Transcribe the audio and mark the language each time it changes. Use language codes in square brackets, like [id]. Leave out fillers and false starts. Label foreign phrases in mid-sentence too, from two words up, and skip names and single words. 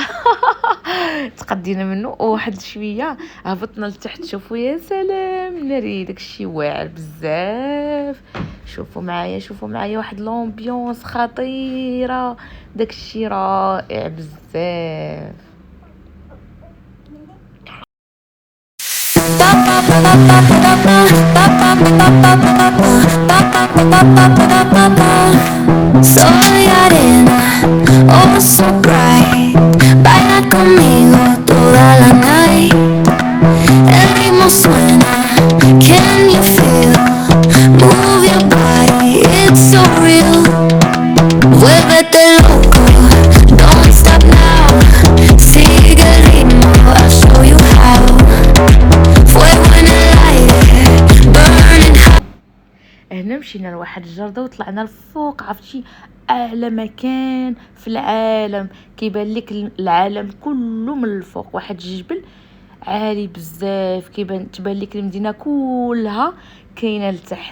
[ar] تقدينا منه وواحد شويه هبطنا لتحت. شوفوا يا سلام ناري، داكشي واعر بزاف. شوفوا معايا واحد لومبيونس خطيره، داكشي رائع بزاف. [es] Soy arena, [en] oh so bright. [es] Baila conmigo [en] toda la night. [es] El ritmo suena, [en] can you feel? Move your body, it's so real. [es] Vuélvete loco, [en] don't stop now. [es] Sigue el ritmo, [en] I'll show you how. [es] Fuego en el aire, [en] burning hot. [ar] هنا مشينا لواحد الجردة وطلعنا لفوق، عرفتي، اعلى مكان في العالم، كيبان لك العالم كله من الفوق. واحد الجبل عالي بزاف، تبان لك المدينه كلها كاينه لتحت.